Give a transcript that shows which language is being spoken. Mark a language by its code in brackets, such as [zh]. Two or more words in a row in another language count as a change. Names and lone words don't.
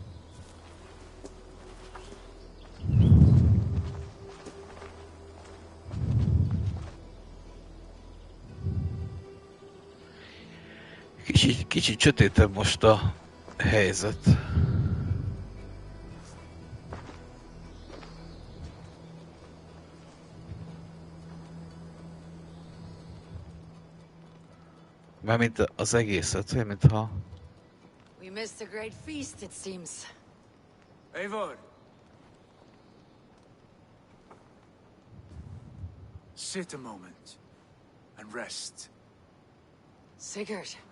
[hu] Kicsit sötétebb most a helyzet. Mármint az egészet, mintha... [en] We missed a great feast, it seems. Eivor! Sit a moment and rest. Sigurd.